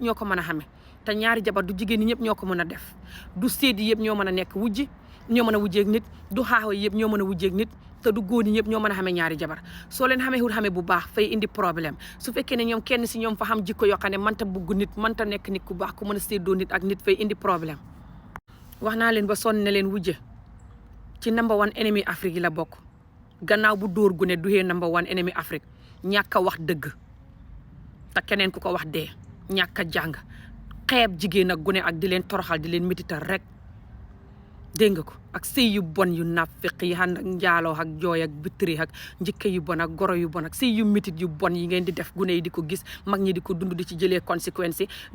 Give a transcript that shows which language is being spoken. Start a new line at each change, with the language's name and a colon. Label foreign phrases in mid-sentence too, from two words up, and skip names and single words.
Wolof: ñoo ko mën a xame te ñaari jabar du jigéen ñi ñëpp ñoo ko mën a def du séet yi yëpp ñoo mën a nekk wujji ñoo mën a wujjeeg nit du xaawa yëpp ñoo mën a wujjeeg nit te du góor ñi ñëpp ñoo mën a xame ñaari jabar soo leen xamee wul xame bu baax fay indi problème su fekkee ne ñoom kenn si ñoom fa xam jikko yoo xam ne mënta bugg nit mënta nekk nit ku baax ku mën a séddoo nit ak nit fay indi problème wax naa leen ba sonn ne leen wujje ci
English: number one
French: ennemi Afrique
Wolof: yi la bokk gannaaw bu dóor gu ne duhee
English: number one
French: ennemi Afrique
Wolof: ñàkk a wax dëgg te keneen ku ko wax dee ñàkk a jàng xeeb jigéen ak gune ak di leen toroxal di leen métital rek dégg nga ko ak sëy yu bon yu nafiq yi ànd ak njaaloo ak jooy ak bitri ak njëkke yu bon ak goro yu bon ak sëy yu métit yu bon yi ngeen di def gune yi di ko gis mag ñi di ko dund di ci jëlee conséquences yi di